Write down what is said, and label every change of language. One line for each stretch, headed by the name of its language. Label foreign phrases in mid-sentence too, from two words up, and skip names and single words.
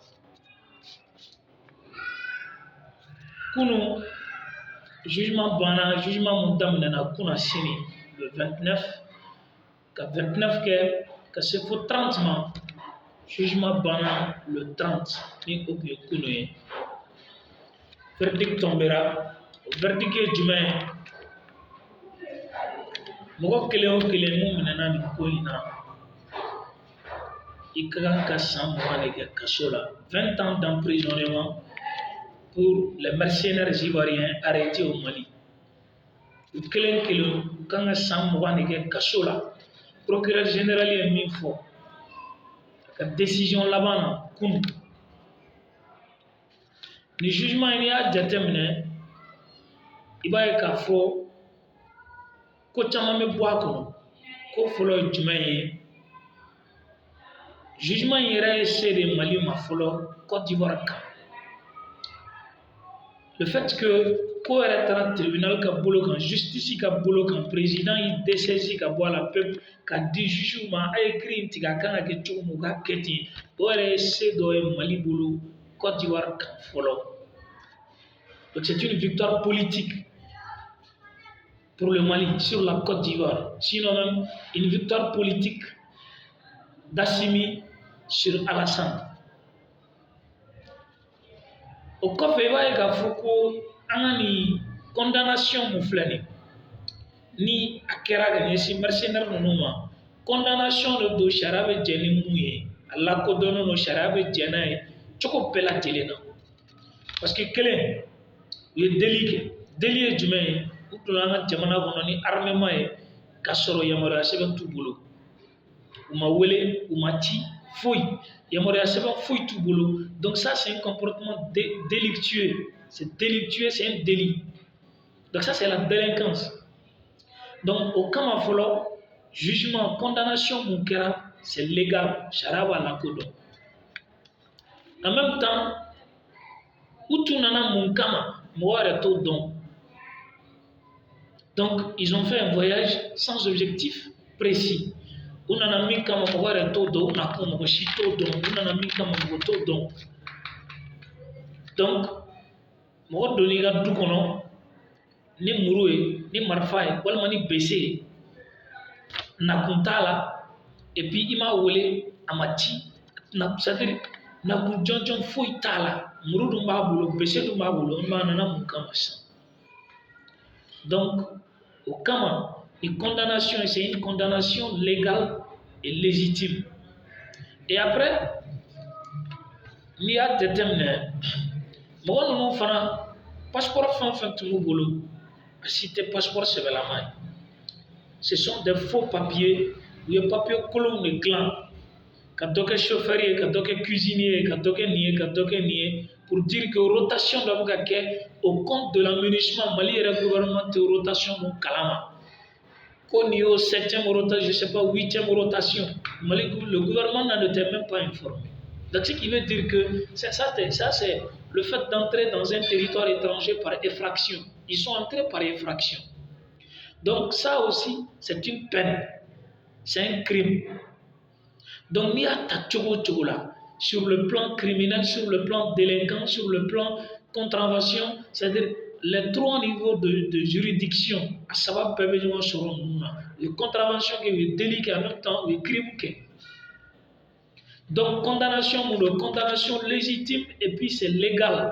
Bambara: kunun jugement banna jugement mun daminɛna kunna sini le 29 ka 29 kɛ ka se fo 30 ma jugement banna le 30 ni o tun ye kunun ye verdict tombera o verdict ye jumɛn ye mɔgɔ kelen o kelen mun minɛna nin ko in na i ka kan ka san 20 de kɛ kaso la
French: 20 ans d'emprisonnement pour les mercenaires ivoiriens arrêtés au Mali
Bambara: u kelen kelen u kan ka san 20 de kɛ kaso la
French: procureur général
Bambara: ye min fɔ ka décision laban na kunun ni jugement n'i y'a jateminɛ i b'a ye k'a fɔ ko caman bɛ bɔ a kɔnɔ ko fɔlɔ ye jumɛn ye jugement in yɛrɛ ye se de Mali ma fɔlɔ Côte d'Ivoire kan
French: le fait que
Bambara: ko yɛrɛ taara tribunal ka bolo kan justice ka bolo kan président y'i dessaisi ka bɔ a la peuple ka di juge ma a ye kiiri in tigɛ a kan ka kɛ cogo min u ka kɛ ten o yɛrɛ ye se dɔ ye Mali bolo Côte d'Ivoire kan fɔlɔ
French: donc c'est une victoire politique pour le Mali sur la Côte d'Ivoire sinon même une victoire politique d'Assimi sur Alassane
Bambara: o kɔfɛ i b'a ye k'a fɔ ko an ka nin condamnation mun filɛ nin ni a kɛra ka ɲɛsin mercenaire ninnu ma condamnation de don sariya bɛ jɛ ni mun ye a lakodɔnnen don sariya bɛ jɛ n'a ye cogo bɛɛ lajɛlen na
French: parce que
Bambara: kelen u ye délit kɛ délit ye jumɛn ye u donna an ka jamana kɔnɔ ni armement ye k'a sɔrɔ yamaruya sɛbɛn t'u bolo u ma wele u ma ci foyi yamaruya sɛbɛn foyi t'u bolo
French: donc ça c'est un comportement délictueux c'est délictueux c'est un délit donc ça c'est la délinquance
Bambara: donc o kama fɔlɔ jugement condamnation mun kɛra
French: c'est légal
Bambara: sariya b'a lakodɔn
French: en même temps
Bambara: u tun nana mun kama mɔgɔ yɛrɛ t'o dɔn
French: donc ils ont fait un voyage sans objectif précis
Bambara: u nana min kama mɔgɔ yɛrɛ t'o dɔn u nakun mɔgɔ si t'o dɔn u nana min kama mɔgɔ t'o dɔn donc mɔgɔ donn'i ka du kɔnɔ ni muru ye ni marifa ye walima ni bese ye nakun t'a la
French: et puis
Bambara: i m'a wele a ma ci c'est-à-dire nakun jɔnjɔn foyi t'a la muru dun b'a bolo bese dun b'a bolo i m'a nana mun kama sisan donc o kama
French: une condamnation c'est une condamnation légale et légitime et après
Bambara: n'i y'a jateminɛ mɔgɔ ninnu fana passeport fɛn o fɛn tun b'u bolo a si tɛ passeport sɛbɛlama ye
French: ce sont des faux papiers
Bambara: u ye papier kolonw de dilan ka dɔ kɛ chauffeur ye ka dɔ kɛ cuisinier ye ka dɔ kɛ nin ye ka dɔ kɛ nin ye
French: pour dire
Bambara: que rotation dɔ bɛ ka kɛ
French: au compte de l'aménagement
Bambara: Mali yɛrɛ gouvernement tɛ rotation mun kalama ko nin y'o 7e rotation
French: je sais pas
Bambara: 8e
French: rotation Mali le gouvernement n'en était même pas informé donc ce qui veut dire que ça c'est le fait d'entrer dans un territoire étranger par effraction ils sont entrés par effraction donc ça aussi c'est une peine c'est un crime donc
Bambara: n'i y'a ta cogo o cogo la
French: sur le plan criminel sur le plan délinquant sur le plan contravention c'est-à-dire les 3 niveaux de juridiction, à savoir les contraventions qui est délit et en même temps le crime. Donc, condamnation légitime et puis c'est légal.